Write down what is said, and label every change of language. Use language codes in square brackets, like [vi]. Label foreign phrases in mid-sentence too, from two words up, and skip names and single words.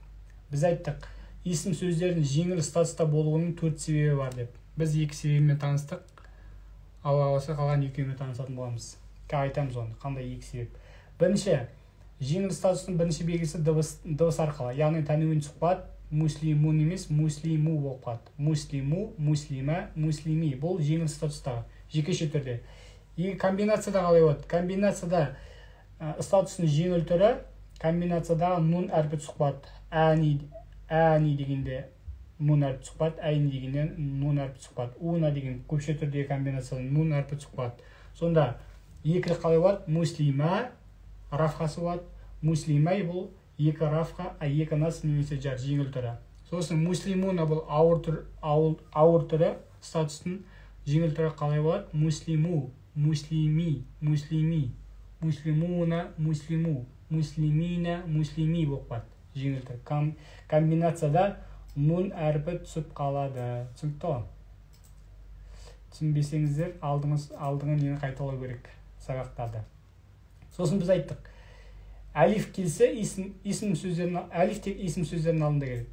[kk] Біз айттық, исім сөздердің жеңіл статуста болуының 4 себебі бар деп. Біз 2 себебімен таныстық. Алла қаласа қалған 2-мен танысатын боламыз. Айтамыз оны, қандай 2 себеп. Бірінші, жеңіл статустың бірінші белгісі дыбыс арқылы. Яғни тәнуин шықпады, муслимун емес, муслиму болып қалады. [ar] مسلمو، مسلما، مسلمي. [kk] Бұл жеңіл статустағы, жекеше түрде. Комбинацияда қалай болады? Комбинацияда статустың жеңіл түрі, комбинациядағы нун әрпі шықпады. Әни дегенде нун әрпі шықпады, әйни дегенде нун әрпі шықпады. Уна деген көпше түрдегі комбинацияда нун әрпі шықпады. Сонда екі қалай болады? Муслима рафқасы болады. Муслимай бұл екі рафқа, екі нас немесе жар жеңіл түрі. Сосын муслимуна бұл ауыр түрі, статустың жеңіл түрі қалай болады? [ar] مسلمو، مسلمي، مسلمي، مسلمونَ، مسلمو، مسلمينَ، مسلمي [kk] болып қалады. Жеңіл түрі. Комбинацияда нун әрпі түсіп қалады. Түсінікті ғой? Түсінбесеңіздер, алдыңғы нені қайталау керек сабақтарды. Сосын біз айттық. Әлиф келсе, әлиф тек исім сөздердің алдында келеді.